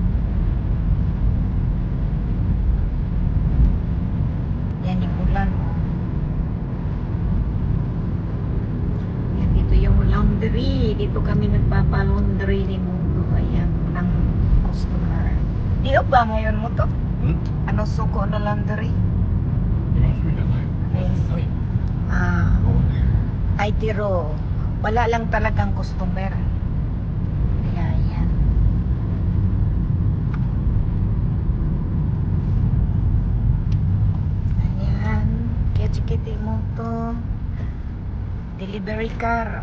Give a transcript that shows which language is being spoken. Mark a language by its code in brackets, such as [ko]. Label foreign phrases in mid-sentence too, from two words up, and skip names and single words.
[tl] Yan yung ulan. Yan, dito yung laundry. Dito kami nagpapalaundry ni Mundo. Ayan, ng customer. Di ba ngayon mo to? Ano suko na laundry? [ja] 今そうじゃない。ない。 Ah, そうね。 [tl] ay tiro. Wala lang talagang customer. Kaya yan. Ayan. Kaya chikiti mo to. Delivery car.